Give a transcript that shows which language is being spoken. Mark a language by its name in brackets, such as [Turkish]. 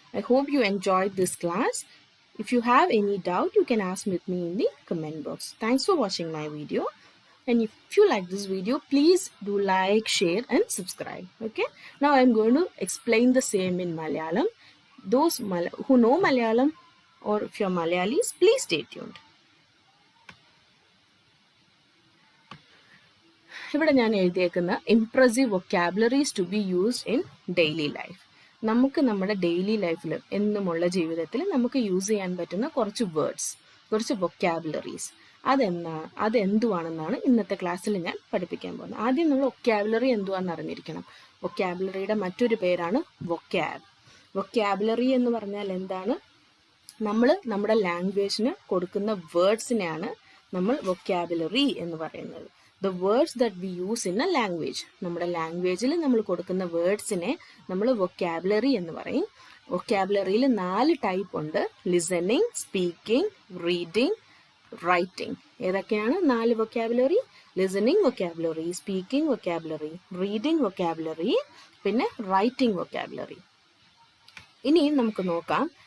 [English] I hope you enjoyed this class. If you have any doubt, you can ask with me in the comment box. Thanks for watching my video. And if you like this video, please do like, share and subscribe. Okay, now I am going to explain the same in Malayalam. Those who know Malayalam or if you're Malayalis, please stay tuned. [Malayalam] ഇവിടെ ഞാൻ എഴുതിയേക്കുന്ന [English] Impressive vocabularies to be used in daily life. [Malayalam] നമുക്ക് നമ്മുടെ daily ലൈഫിൽ എന്നുമുള്ള ജീവിതത്തിൽ നമുക്ക് use ചെയ്യാൻ പറ്റുന്ന കുറച്ച് വേർഡ്സ്, കുറച്ച് വൊക്കാബുലറീസ്, അതെന്തുവാണെന്നാണ് ഇന്നത്തെ ക്ലാസ്സിൽ ഞാൻ പഠിപ്പിക്കാൻ പോകുന്നത്. ആദ്യം നമ്മൾ വൊക്കാബുലറി എന്തുവാണെന്ന് അറിഞ്ഞിരിക്കണം. വൊക്കാബുലറിയുടെ മറ്റൊരു പേരാണ് വൊക്കാബ്. വൊക്കാബുലറി എന്ന് പറഞ്ഞാൽ എന്താണ്? നമ്മൾ നമ്മുടെ ലാംഗ്വേജിന് കൊടുക്കുന്ന വേർഡ്സിനെയാണ് നമ്മൾ വൊക്കാബുലറി എന്ന് പറയുന്നത്. [English] The words that we use in a language. [Malayalam] നമ്മുടെ ലാംഗ്വേജിൽ നമ്മൾ കൊടുക്കുന്ന വേർഡ്സിനെ നമ്മൾ വൊക്കാബുലറി എന്ന് പറയും. വൊക്കാബുലറിയിൽ 4 ടൈപ്പ് ഉണ്ട്: ലിസണിങ്, സ്പീക്കിംഗ്, റീഡിങ്, റൈറ്റിംഗ്. ഏതൊക്കെയാണ് 4 vocabulary? Listening vocabulary, speaking vocabulary, reading vocabulary, പിന്നെ റൈറ്റിംഗ് വൊക്കാബുലറി. ഇനി നമുക്ക് നോക്കാം.